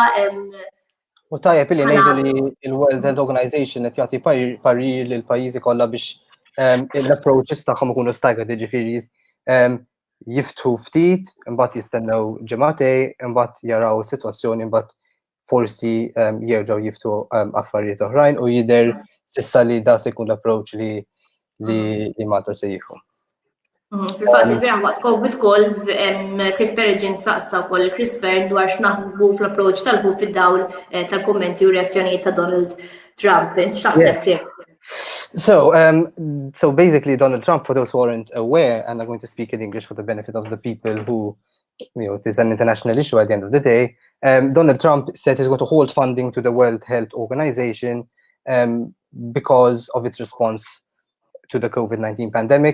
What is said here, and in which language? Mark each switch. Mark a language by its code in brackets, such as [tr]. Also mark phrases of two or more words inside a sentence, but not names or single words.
[mt] U tajjeb li ngħidu li l-World Health Organization qed jagħti parir lil pajjiżi kollha biex l-approaches tagħhom ikunu staggered, jiġifieri jiftħu ftit, imbagħad jistennew ġimgħatej, imbagħad jaraw is-sitwazzjoni, imbagħad forsi jerġgħu jiftħu affarijiet oħrajn u jidher s'issa li da se jkun l-approach li Malta se jieħu. Fil-fatt il-bieraħ waqt [en] COVID calls [mt] Chris Perigin saqsa wkoll Chris Fern dwar x'naħsbu fl-approach tal-ħu fid-dawl tal-kummenti u reazzjonijiet ta' Donald Trump. X'taħseb [en] So basically Donald Trump, for those who aren't aware, and I'm going to speak in English for the benefit of the people who, it is an international issue at the end of the day. Donald Trump said he's going to hold funding to the World Health Organization because of its response to the COVID-19 pandemic.